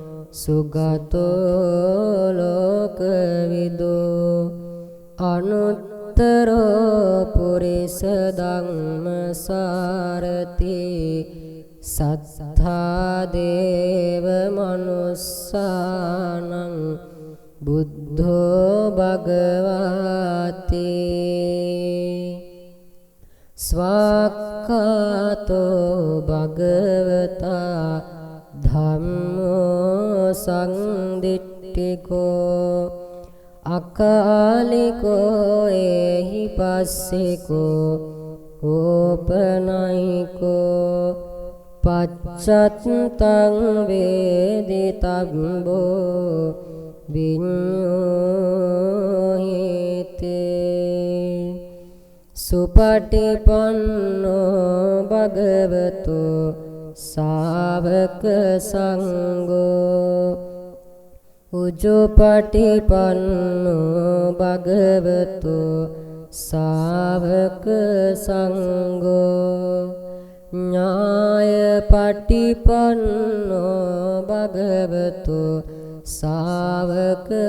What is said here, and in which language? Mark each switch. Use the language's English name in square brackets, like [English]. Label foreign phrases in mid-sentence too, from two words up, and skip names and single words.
[Pali] සුගතෝ ලෝකවිදෝ අනුත්තරෝ පුරිස ධම්මසාරති සත්තා දේව මනුස්සානං බුද්ධෝ භගවාති ස්වාක්ඛාතෝ භගවතා ධම්මෝ සංදිට්ඨිකෝ අකාලිකෝ එහි පස්සිකෝ ඕපනයිකෝ පච්චත්තං වේදිතබ්බෝ විඤ්ඤෝහිතේ සුපටිපන්නෝ භගවතු ශාවක සංඝෝ උජුපටිපන්නෝ භගවතු ශාවක සංඝෝ ඥායපටිපන්නෝ භගවතු ශාවක